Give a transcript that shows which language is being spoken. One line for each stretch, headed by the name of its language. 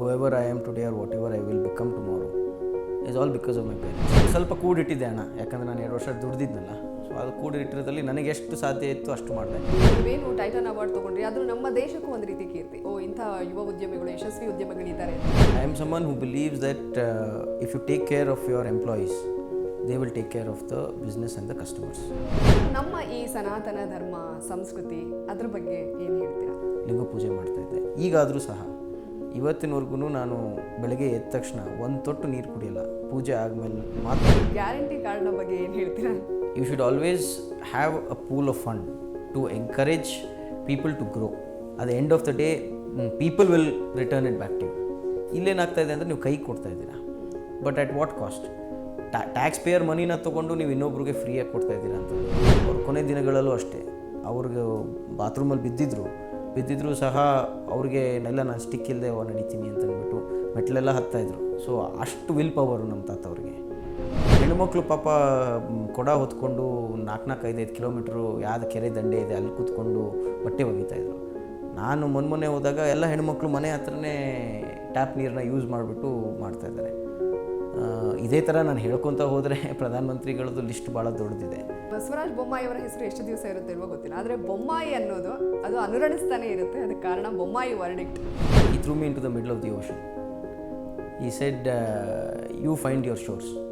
English: whoever I am today or whatever I will become tomorrow is all because of my parents.
Kannada: ಸ್ವಲ್ಪ ಕೂಡಿಟ್ಟಿದ್ದೆ ಹಣ, ಯಾಕಂದರೆ ನಾನು 2 ವರ್ಷ ದುಡ್ದಿದ್ನಲ್ಲ, so ಅದು ಕೂಡಿಟ್ಟಿರೋದ್ರಲ್ಲಿ ನನಗೆ ಎಷ್ಟು ಸಾಧ್ಯ ಇತ್ತು ಅಷ್ಟು ಮಾಡಿದೆ. ನೀವೇನು ಟೈಟನ್ ಅವಾರ್ಡ್ ತೊಗೊಂಡ್ರಿ, ಅದು ನಮ್ಮ ದೇಶಕ್ಕೂ ಒಂದು ರೀತಿ ಕೀರ್ತಿ. ಇಂಥ ಯುವ ಉದ್ಯಮಿಗಳು, ಯಶಸ್ವಿ ಉದ್ಯಮಿಗಳಿದ್ದಾರೆ.
English: I am someone who believes that if you take care of your employees, they will take care of the business and the customers.
Kannada: ನಮ್ಮ ಈ ಸನಾತನ ಧರ್ಮ ಸಂಸ್ಕೃತಿ ಅದ್ರ ಬಗ್ಗೆ ಏನು ಹೇಳ್ತೀರಾ? ಲಿಂಗ ಪೂಜೆ ಮಾಡ್ತಾ ಇದ್ದೆ, ಈಗಾದರೂ ಸಹ ಇವತ್ತಿನವರೆಗೂ ನಾನು ಬೆಳಗ್ಗೆ ಎದ್ದ ತಕ್ಷಣ ಒಂದು ತೊಟ್ಟು ನೀರು ಕುಡಿಯಲ್ಲ, ಪೂಜೆ ಆದಮೇಲೆ ಮಾತ್ರ. ಗ್ಯಾರಂಟಿ ಕಾರ್ಡ್ನ ಬಗ್ಗೆ ಏನು ಹೇಳ್ತೀರಾ?
English: You should always have a pool of fund to encourage people to grow. At the end of the day, people will return it back to you.
Kannada: ಇಲ್ಲೇನಾಗ್ತಾ ಇದೆ ಅಂದರೆ ನೀವು ಕೈ ಕೊಡ್ತಾ ಇದ್ದೀರಾ,
English: But at what cost?
Kannada: Tax pair ಮನಿನ ತೊಗೊಂಡು ನೀವು ಇನ್ನೊಬ್ರಿಗೆ ಫ್ರೀಯಾಗಿ ಕೊಡ್ತಾ ಇದ್ದೀರಾ ಅಂತ. ಅವ್ರ ಕೊನೆ ದಿನಗಳಲ್ಲೂ ಅಷ್ಟೇ, ಅವ್ರಿಗೆ ಬಾತ್ರೂಮಲ್ಲಿ ಬಿದ್ದಿದ್ರು ಸಹ ಅವ್ರಿಗೆ ನೆಲ್ಲ ನಾನು ಸ್ಟಿಕ್ ಇಲ್ಲದೆ ನಡೀತೀನಿ ಅಂತ ಅಂದ್ಬಿಟ್ಟು ಮೆಟ್ಲೆಲ್ಲ ಹತ್ತಾಯಿದ್ರು. ಸೊ ಅಷ್ಟು ವಿಲ್ ಪವರು ನಮ್ಮ ತಾತ ಅವ್ರಿಗೆ. ಹೆಣ್ಣುಮಕ್ಳು ಪಾಪ ಕೊಡ ಹೊತ್ಕೊಂಡು 4-5 ಕಿಲೋಮೀಟ್ರು ಯಾವ್ದು ಕೆರೆ ದಂಡೆ ಇದೆ ಅಲ್ಲಿ ಕೂತ್ಕೊಂಡು ಬಟ್ಟೆ ಒಗಿತಾಯಿದ್ರು. ನಾನು ಮೊನ್ನೆ ಹೋದಾಗ ಎಲ್ಲ ಹೆಣ್ಮಕ್ಳು ಮನೆ ಹತ್ರನೇ ಟ್ಯಾಪ್ ನೀರನ್ನ ಯೂಸ್ ಮಾಡಿಬಿಟ್ಟು ಮಾಡ್ತಾಯಿದ್ದಾರೆ. ಇದೇ ಥರ ನಾನು ಹೇಳ್ಕೊತ ಹೋದರೆ ಪ್ರಧಾನಮಂತ್ರಿಗಳದ್ದು ಲಿಸ್ಟ್ ಭಾಳ ದೊಡ್ಡದಿದೆ. ಬಸವರಾಜ ಬೊಮ್ಮಾಯಿ ಅವರ ಹೆಸರು ಎಷ್ಟು ದಿವಸ ಇರುತ್ತೆ ಇಲ್ವೋ ಗೊತ್ತಿಲ್ಲ, ಆದರೆ ಬೊಮ್ಮಾಯಿ ಅನ್ನೋದು ಅದು ಅನುರಣಿಸ್ತಾನೆ ಇರುತ್ತೆ. ಅದಕ್ಕೆ ಕಾರಣ Bommai verdict.
English: He threw me into the middle of the ocean. He said, you find your shores.